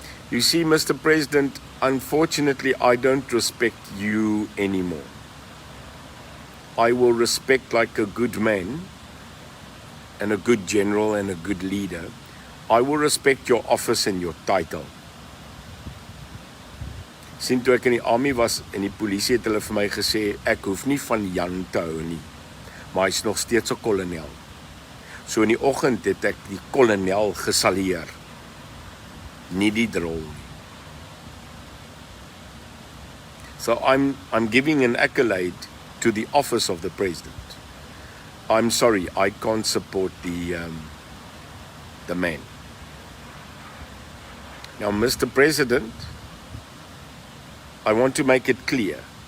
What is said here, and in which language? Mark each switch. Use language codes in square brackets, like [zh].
[en] You see, Mr. President, unfortunately, I don't respect you anymore. I will respect like a good man and a good general and a good leader. I will respect your office and your title. [af] Sien, toe ek in die army was en die polisie het hulle vir my gesê, ek hoef nie van Jan te hou nie, maar hy is nog steeds 'n kolonel. So in die oggend het ek die kolonel gesalueer, nie die drol nie. [en] So I'm giving an accolade to the office of the president. I'm sorry, I can't support the man. Now, Mr. President, I want to make it clear.